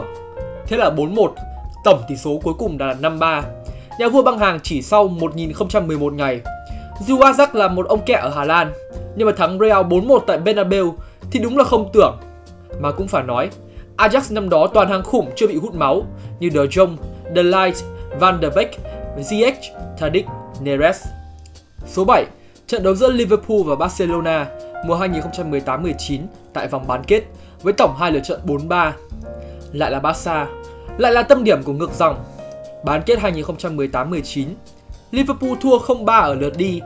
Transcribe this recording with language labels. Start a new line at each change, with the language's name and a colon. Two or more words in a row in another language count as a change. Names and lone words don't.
Vietnamese: Thế là 4-1, tổng tỷ số cuối cùng là 5-3. Nhà vua băng hàng chỉ sau 1011 ngày. Dù Ajax là một ông kẹ ở Hà Lan, nhưng mà thắng Real 4-1 tại Bernabeu thì đúng là không tưởng. Mà cũng phải nói, Ajax năm đó toàn hàng khủng chưa bị hút máu như De Jong, De Ligt, Van der Beek, Ziyech, Tadic, Neres. Số 7, trận đấu giữa Liverpool và Barcelona mùa 2018-19 tại vòng bán kết với tổng 2 lượt trận 4-3. Lại là Barca, lại là tâm điểm của ngược dòng. Bán kết 2018-19, Liverpool thua 0-3 ở lượt đi.